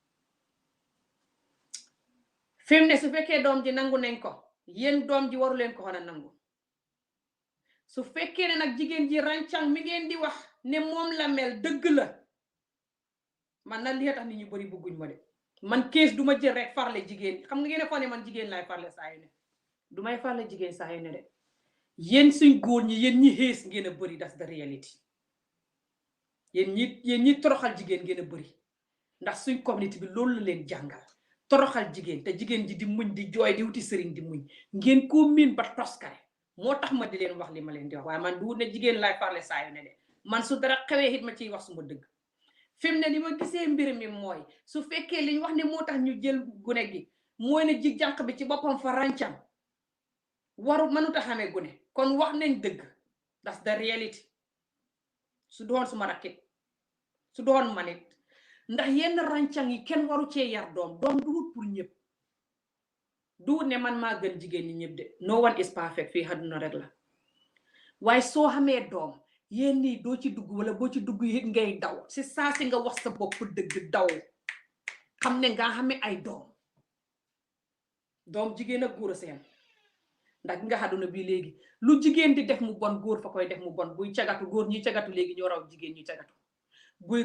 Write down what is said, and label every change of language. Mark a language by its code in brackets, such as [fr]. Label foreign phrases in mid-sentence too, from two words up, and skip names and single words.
[wo] fi mu ne su fekkee doom ji nangu nañ ko yéen doom ji waru leen ko xana nangu su fekkee ne nag jigéen ji ràncang mi ngeen di wax ne moom la mel dëgg la man na li tax nit ñu bari bëgguñ ma de man kees duma jël rek farle jigéen xam nga ngeen foog ne man jigéen laay farle saa yu ne dumay farle jigéen saa yu ne de yéen suñ góor ñi yéen ñi xees ngeen a bari [en] that's the reality [wo] yéen ñi toroxal jigéen ngeen a bari ndax suñ community bi loolu la leen jàngal toroxal jigéen te jigéen ji di muñ di jooy di wuti sëriñ di muñ ngeen koo miin ba toskare moo tax ma di leen wax li ma leen di wax waaye man du ne jigéen laay farle saa yu ne de man su dara xewee it ma ciy wax suma dëgg fi mu ne ni ma gisee mbir mi mooy su fekkee liñ wax ne moo tax ñu jël gune gi mooy ne ji jànq bi ci boppam fa ràncam waru mënut a xamee gune kon wax nañ dëgg [en] that's the reality [wo] su doon suma rakkit su doon manit ndax yenn ràncang yi kenn waru cee yar doom du wut pour ñëpp du ne man maa gën jigéen ñi ñëpp de [en] no one is perfect [wo] fii àdduna rek la waaye soo xamee doom yéen nii doo ci dugg wala boo ci dugg it ngay daw si saa si nga wax sa bopp dëgg daw xam ne nga xamee ay doom jigéen ak góor a seen ndax nga àdduna bi léegi lu jigéen di def mu bon góor fa koy def mu bon buy cagatu góor ñi cagatu léegi ñoo raw jigéen ñi cagatu buy